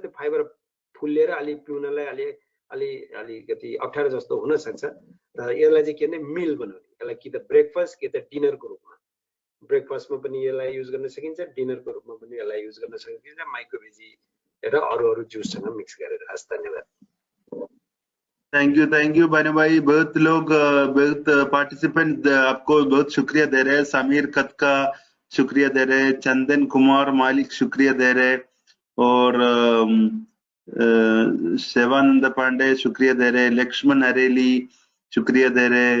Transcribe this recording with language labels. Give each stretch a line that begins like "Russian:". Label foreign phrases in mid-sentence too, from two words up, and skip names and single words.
Nepali: त्यो फाइबर फुलेर अलि पिउनलाई अलिकति अप्ठ्यारो जस्तो हुन सक्छ। तर यसलाई चाहिँ के भने मिल बनाउने, यसलाई कि त ब्रेकफास्ट कि त डिनरको रूपमा, ब्रेकफास्टमा पनि यसलाई युज गर्न सकिन्छ, डिनरको रूपमा पनि यसलाई युज गर्न सकिन्छ, माइक्रोवेजी र अरू जुससँग मिक्स गरेर। हस्, धन्यवाद।
English: thank you भानु भाई।
Hindi: बहुत लोग बहुत पार्टिसिपेंट आपको बहुत शुक्रिया दे रहे हैं। समीर कत्का शुक्रिया दे रहे, चंदन कुमार मालिक शुक्रिया दे रहे, और सेवानंद पांडे शुक्रिया दे रहे, लक्ष्मण अरेली शुक्रिया दे रहे।